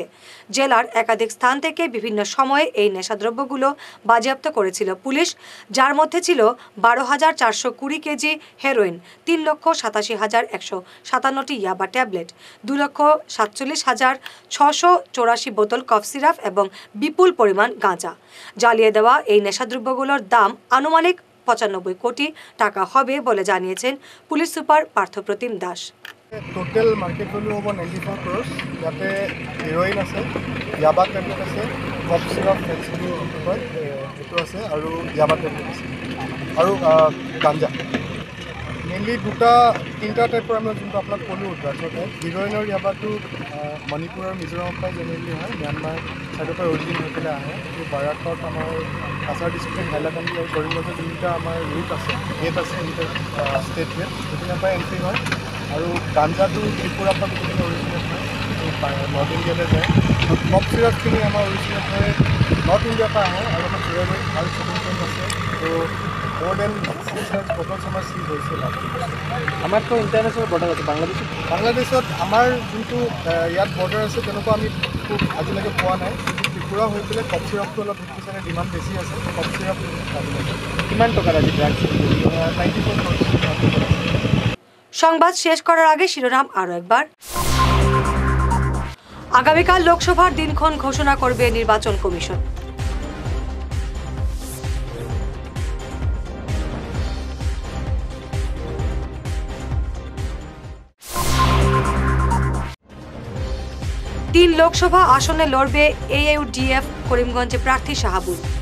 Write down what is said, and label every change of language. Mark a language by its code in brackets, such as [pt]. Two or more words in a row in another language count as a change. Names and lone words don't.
[bn] জেলার একাধিক স্থান থেকে বিভিন্ন সময়ে এই নেশাদ্রব্যগুলো বাজেয়াপ্ত করেছিল পুলিশ, যার মধ্যে ছিল 12,420 কেজি হেরোইন, 3,87,157টি ইয়াবা ট্যাবলেট, 2,47,684 বোতল [en] cough syrup [bn] এবং বিপুল পরিমাণ গাঁজা। জ্বালিয়ে দেওয়া এই নেশাদ্রব্যগুলোর দাম আনুমানিক 95 কোটি টাকা হবে বলে জানিয়েছেন পুলিশ সুপার পার্থপ্রতিম দাস। [en] total market value [as] হ'ব 94 ক্রোর। ইয়াতে হিরোইন আছে, ইয়াবা ট্যাবলেট আছে, [en] cough syrup [as] এইটো আছে আৰু ইয়াবা ট্যাবলেট আছে আৰু গাঞ্জা। মেইনলি তিনিটা টাইপৰ আমি যোনটো আপোনাক ক'লোঁ ড্ৰাগছতে। হিৰইনৰ ইয়াবাটো মণিপুৰ আৰু মিজোৰামৰ পৰা জেনেৰেলি হয়, ম্যানমাৰ ছাইডৰ পৰা অৰিজিন হৈ পেলাই আহে। এই বাৰাকত আমাৰ কাছাৰ ডিষ্ট্ৰিক্ট, হাইলাকান্দি আৰু কৰিমগঞ্জৰ যোনটা আমাৰ ৰুট আছে, গেট আছে, [en] inter state gate, [as] সেইখিনিৰ পৰা এণ্ট্ৰি হয়। আৰু গাঞ্জাটো ত্ৰিপুৰাৰ পৰা গোটেইখিনি অৰিজিনেট হয়, নৰ্থ ইণ্ডিয়ালৈ যায়। আৰু কফ চিৰাপখিনি আমাৰ অৰিজিনেট হয় নৰ্থ ইণ্ডিয়াৰ পৰা আহে আৰু আমাৰ চুৰেল আৰু শ্বপিং আছে। ত' [en] more than 600 bottles [as] আমাৰ চিজ হৈছিল। আমাৰতো [en] international border [as] আছে বাংলাদেশত আমাৰ যোনটো ইয়াত বৰ্ডাৰ আছে তেনেকুৱা আমি খুব আজিলৈকে পোৱা নাই। ত্ৰিপুৰা হৈ পেলাই কফ চিৰাপটো অলপ চাগে ডিমাণ্ড বেছি আছে। [en] cough syrup [as] কিমান টকাৰ আজি ড্ৰাগছ? 94 ক্রোর। [bn] সংবাদ শেষ করার আগে শিরোনাম আরও একবার। আগামীকাল লোকসভার দিনক্ষণ ঘোষণা করবে নির্বাচন কমিশন। তিন লোকসভা আসনে লড়বে AUDF করিমগঞ্জে প্রার্থী শাহাবুল।